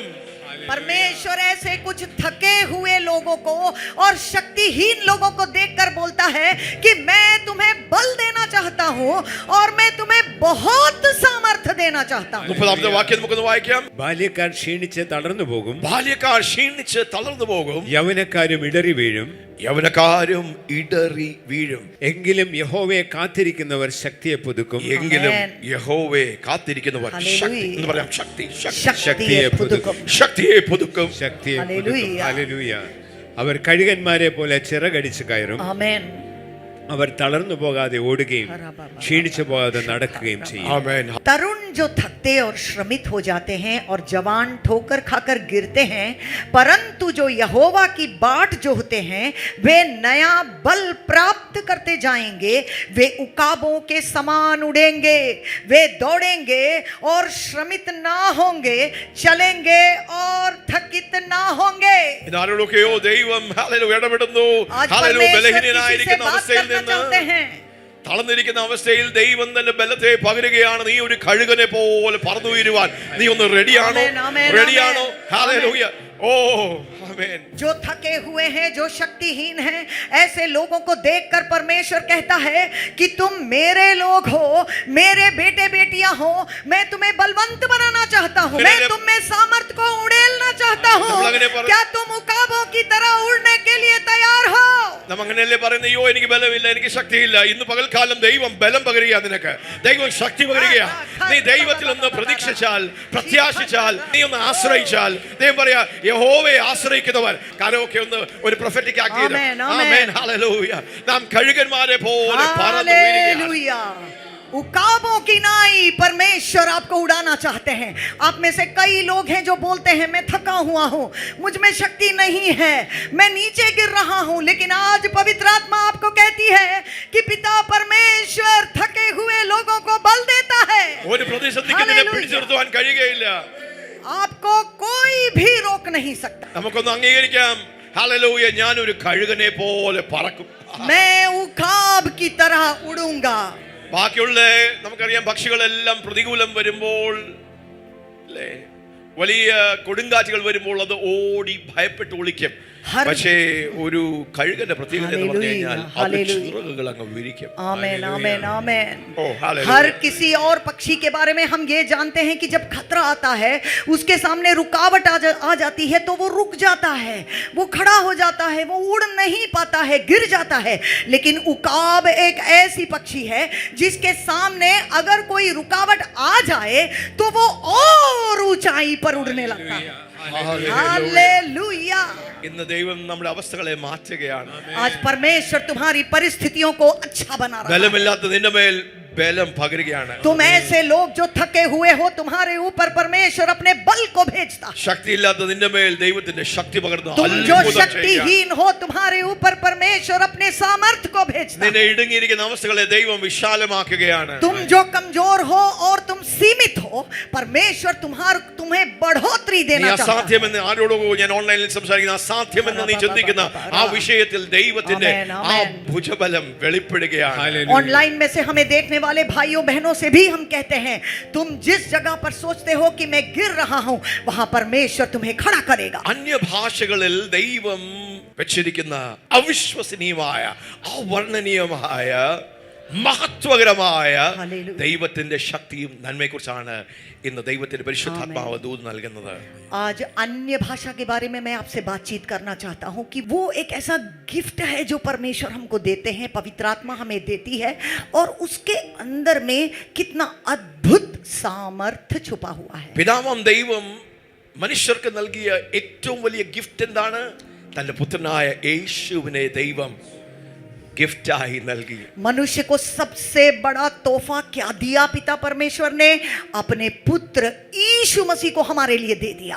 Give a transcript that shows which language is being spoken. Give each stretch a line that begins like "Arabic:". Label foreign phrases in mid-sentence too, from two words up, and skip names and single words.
Hindi: परमेश्वर ऐसे कुछ थके हुए लोगों को और शक्तिहीन लोगों को देखकर बोलता है कि मैं तुम्हें बल देना चाहता हूं और मैं तुम्हें बहुत सामर्थ्य देना चाहता हूं.
Malayalam: 30-ാമത്തെ വാക്യം നമുക്കൊന്ന് വായിക്കാം. ബാല്യക്കാർ ക്ഷീണിച്ച് തളർന്നു പോകും. ബാല്യക്കാർ ക്ഷീണിച്ച് തളർന്നു പോകും. യൗവനക്കാരും ഇടറി വീഴും. യൗവനക്കാരും ഇടറി വീഴും. എങ്കിലും യഹോവയെ കാത്തിരിക്കുന്നവർ ശക്തിയെ പുതുക്കും. എങ്കിലും യഹോവയെ കാത്തിരിക്കുന്നവർ ശക്തി എന്ന് പറയാം. ശക്തിയെ പുതുക്കും. ശക്തിയെ പുതുക്കും. ശക്തിയെ പുതുക്കും. ഹല്ലേലൂയ. അവർ കഴുകന്മാരെ പോലെ ചിറകടിച്ച് കയറും. ആമേൻ. അവർ തളർന്നു പോകാതെ ഓടുകയും ക്ഷീണിച്ചു പോകാതെ നടക്കുകയും ചെയ്യും. ആമേൻ.
Hindi: तरुण जो थकते और श्रमित हो जाते हैं और जवान ठोकर खाकर गिरते हैं, परंतु जो यहोवा की बाट जोहते हैं वे नया बल प्राप्त करते जाएंगे. वे उकाबों के समान उड़ेंगे, वे दौड़ेंगे और श्रमित ना होंगे, चलेंगे और थकित ना होंगे.
Malayalam: ഇതാരോടൊക്കെയോ ദൈവം ഹല്ലേലൂയ ഇടപെടുന്നു. ഹല്ലേലൂയ. ബലഹീനനായിരിക്കുന്ന അവസ്ഥയിൽ നിന്ന് തളർന്നിരിക്കുന്ന അവസ്ഥയിൽ ദൈവം തന്നെ ബലത്തെ പകരുകയാണ്. നീ ഒരു കഴുകനെ പോലെ പറന്നു വീഴുവാൻ നീ ഒന്ന് റെഡിയാണോ? റെഡിയാണോ? ഹല്ലേലൂയ. ഓ आमेन.
Hindi: जो थके हुए हैं, जो शक्तिहीन हैं, ऐसे लोगों को देखकर परमेश्वर कहता है कि तुम मेरे लोग हो, मेरे बेटे बेटियां हो. मैं तुम्हें बलवंत बनाना चाहता हूं. मैं तुम में सामर्थ को उड़ेलना चाहता हूं. क्या तुम उकाबों की तरह उड़ने के लिए तैयार हो?
Malayalam: നാം അങ്ങനെയല്ലേ പറയുന്നത്, അയ്യോ എനിക്ക് ബലമില്ല, എനിക്ക് ശക്തിയില്ല. ഇന്ന് പകൽക്കാലം ദൈവം ബലം പകരുകയാണ് നിനക്ക്. ദൈവം ശക്തി പകരുകയാണ്. നീ ദൈവത്തിൽ ഒന്ന് പ്രതീക്ഷിച്ചാൽ, പ്രത്യാശിച്ചാൽ, നീ ഒന്ന് ആശ്രയിച്ചാൽ, ദൈവം പറയാ യഹോവയെ ആശ്രയിക്കുന്നവർ. കാരൊക്കെ ഒന്ന് ഒരു പ്രൊഫറ്റിക് ആക്കിയത്. ആമേൻ. ഹല്ലേലൂയ. നാം കഴുകന്മാരെ പോലെ പറന്നു വീഴുകയാണ്.
Hindi: उकाबों की नाई परमेश्वर आपको उड़ाना चाहते हैं. आप में से कई लोग हैं जो बोलते हैं मैं थका हुआ हूं, मुझ में शक्ति नहीं है, मैं नीचे गिर रहा हूं. लेकिन आज पवित्र आत्मा आपको कहती है कि पिता परमेश्वर थके हुए लोगों को बल देता है.
Malayalam: ഒരു പ്രതിസന്ധിക്ക് നിന്നെ പിടിച്ചു നിർത്തുവാൻ കഴിയുകയില്ല.
Hindi: आपको कोई भी रोक नहीं सकता.
Malayalam: നമുക്കൊന്ന് അംഗീകരിക്കാം. ഹല്ലേലൂയ. ഞാൻ ഒരു കഴുകനെ പോലെ പറക്കും.
Hindi: मैं उकाब की तरह उड़ूंगा।
Malayalam: ബാക്കിയുള്ള നമുക്കറിയാം പക്ഷികളെല്ലാം പ്രതികൂലം വരുമ്പോൾ അല്ലേ വലിയ കൊടുങ്കാറ്റുകൾ വരുമ്പോൾ അത് ഓടി ഭയപ്പെട്ട് ഒളിക്കും. പക്ഷേ ഒരു കഴുകന്റെ പ്രത്യേകത എന്ന് പറഞ്ഞു കഴിഞ്ഞാൽ അത് ചിറകുകൾ അങ്ങ് വിരിക്കും.
Hindi: आमेन आमेन आमेन।
English: Oh, hallelujah.
Hindi: हर किसी और पक्षी के बारे में हम ये जानते हैं कि जब खतरा आता है, उसके सामने रुकावट आ जाती है तो वो रुक जाता है, वो खड़ा हो जाता है, वो उड़ नहीं पाता है, गिर जाता है। लेकिन उकाब एक ऐसी पक्षी है जिसके सामने अगर कोई रुकावट आ जाए तो वो और ऊंचाई पर उड़ने लगता है। हालेलुया।
Malayalam: ഇന്ന് ദൈവം നമ്മുടെ അവസ്ഥകളെ മാറ്റുകയാണ്.
Hindi: आज परमेश्वर तुम्हारी परिस्थितियों को अच्छा बना रहा है।
Malayalam: ബലമില്ലാത്ത നിന്റെ മേൽ ബലം പകരുകയാണ്.
Hindi: तुम ऐसे लोग जो थके हुए हो, तुम्हारे ऊपर परमेश्वर अपने बल को भेजता।
Malayalam: ശക്തിയില്ലാത്ത നിന്റെ മേൽ ദൈവത്തിന്റെ ശക്തി പകർന്നു
Hindi: तुम जो शक्तिहीन हो, तुम्हारे ऊपर परमेश्वर अपने सामर्थ्य को भेजता।
Malayalam: നിന്നെ ഇടുങ്ങിയിരിക്കുന്ന അവസ്ഥകളെ ദൈവം വിശാലമാക്കുകയാണ്.
Hindi: तुम जो कमजोर हो और तुम सीमित हो, परमेश्वर तुम्हें बढ़ोतरी
Malayalam: നീ
Hindi: देना चाहता है।
Malayalam: അസാധ്യമെന്ന് ആരോടോ ഞാൻ ഓൺലൈനിൽ സംസാരിക്കുന്ന അസാധ്യമെന്ന് നീ ചിന്തിക്കുന്ന ആ വിഷയത്തിൽ ദൈവത്തിന്റെ ആ ഭുജബലം വെളിപ്പെടുകയാണ്.
Hindi: ऑनलाइन में से हमें देखने वाले भाइयों बहनों से भी हम कहते हैं, तुम जिस जगह पर सोचते हो कि मैं गिर रहा हूं, वहां परमेश्वर तुम्हें खड़ा करेगा।
Malayalam: അന്യഭാഷകളിൽ ദൈവം വെച്ചിരിക്കുന്ന അവിശ്വസനീയമായ അവർണ്ണനീയമായ മഹത്വകരമായ ദൈവത്തിന്റെ ശക്തിയും നന്മയെക്കുറിച്ചാണ് ഇന്ന് ദൈവത്തിന്റെ പരിശുദ്ധാത്മാവ് ദൂത് നൽകുന്നത്.
Hindi: आज अन्य भाषा के बारे में मैं आपसे बातचीत करना चाहता हूं कि वो एक ऐसा गिफ्ट है जो परमेश्वर हमको देते हैं, पवित्र आत्मा हमें देती है, और उसके अंदर में कितना अद्भुत सामर्थ्य छुपा हुआ है।
Malayalam: പിതാവാം ദൈവം മനുഷ്യർക്ക് നൽകിയ ഏറ്റവും വലിയ ഗിഫ്റ്റ് എന്താണ്? തന്റെ പുത്രനായ യേശുവിനെ ദൈവം गिफ्टाई നൽകി.
Hindi: मनुष्य को सबसे बड़ा तोहफा क्या दिया पिता परमेश्वर ने? अपने पुत्र यीशु मसीह को हमारे लिए दे दिया।